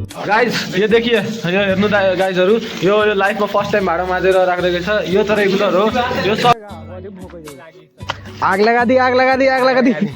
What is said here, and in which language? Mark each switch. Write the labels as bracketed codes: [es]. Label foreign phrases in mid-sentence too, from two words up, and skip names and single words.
[ne] गाइज यो देखिए यो हेर्नु गाइजहरू यो लाइफमा [en] first time [ne] भाडा माझेर राख्दै छ यो त रेगुलर हो यो सब [hi] आग लगा दी आग लगा दी आग लगा